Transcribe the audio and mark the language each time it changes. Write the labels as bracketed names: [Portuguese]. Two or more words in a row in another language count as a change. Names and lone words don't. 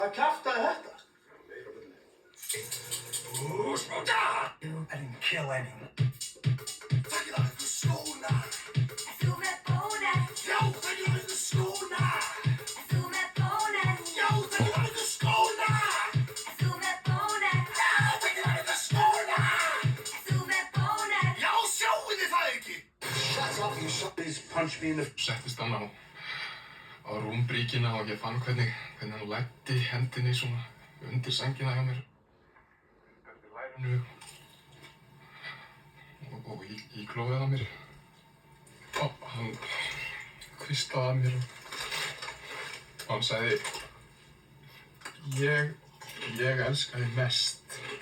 [Icelandic] Hvað kjaftaði þetta? Smóta! [English] I didn't kill any. [Icelandic] Takið af ykkur skóna! Er þú með bónus? Já, takið af ykkur skóna! Er þú með bónus? Já, takið af ykkur skóna! Er þú með bónus? Já, takið af ykkur skóna! Er þú með bónus? Já, sjáu þið það ekki? [English] Shut up, you please punch me in the... [Icelandic] Settist hann á rúmbríkina og ég fann hvernig hann læddi hendinni svona undir sængina hjá mér. Eftir lærinu og í klófið á mér. Og hann hvíslaði að mér og hann sagði ég elska þig mest.